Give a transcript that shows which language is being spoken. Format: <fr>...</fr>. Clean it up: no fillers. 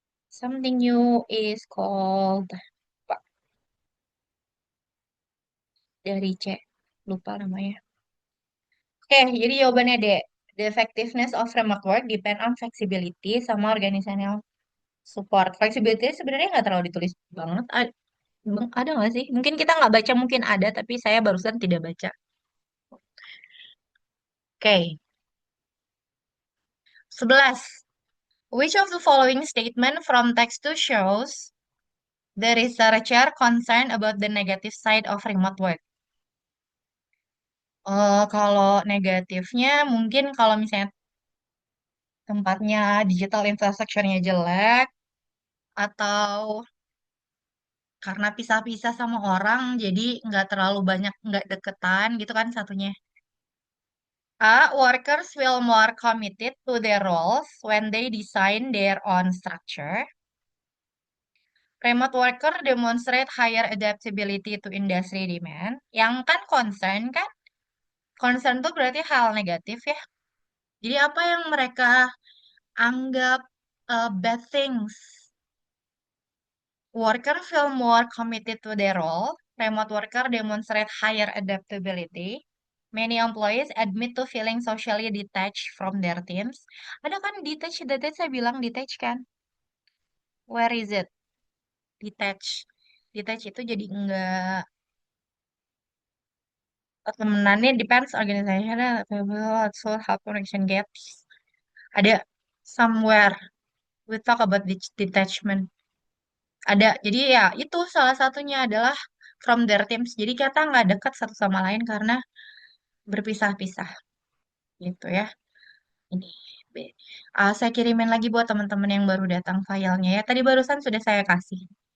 <en>Something new is called</en> <id>apa? Dari C. Lupa namanya. Oke, jadi jawabannya D.</id> <en>The effectiveness of remote work depend on flexibility</en> <id>sama</id> <en>organizational support.</en> <id>Flexibility sebenarnya nggak terlalu ditulis banget. Ada nggak sih? Mungkin kita nggak baca, mungkin ada, tapi saya barusan tidak baca. Oke, 11.</id> <en>Which of the following statement from text to shows the researcher concerned about the negative side of remote work?</en> <id>Kalau negatifnya mungkin kalau misalnya tempatnya digital infrastructure-nya jelek atau karena pisah-pisah sama orang jadi nggak terlalu banyak nggak deketan gitu kan satunya. A.</id> <en>Workers feel more committed to their roles when they design their own structure. Remote worker demonstrate higher adaptability to industry demand.</en> <id>Yang kan kan? Concern tuh berarti hal negatif ya. Jadi apa yang mereka anggap bad things?</id> <en>Worker feel more committed to their role. Remote worker demonstrate higher adaptability. Many employees admit to feeling socially detached from their teams.</en> <id>Ada kan detached, tadi saya bilang detached kan?</id> <en>Where is it?</en> <id>Detached. Detached itu jadi enggak temenannya</id> <en>depends organization so how connection gaps.</en> <id>Ada</id> <en>somewhere we talk about detachment.</en> <id>Ada. Jadi ya itu salah satunya adalah</id> <en>from their teams.</en> <id>Jadi kita nggak dekat satu sama lain karena berpisah-pisah gitu ya. Ini B. Saya kirimin lagi buat teman-teman yang baru datang filenya ya. Tadi barusan sudah saya kasih.</id>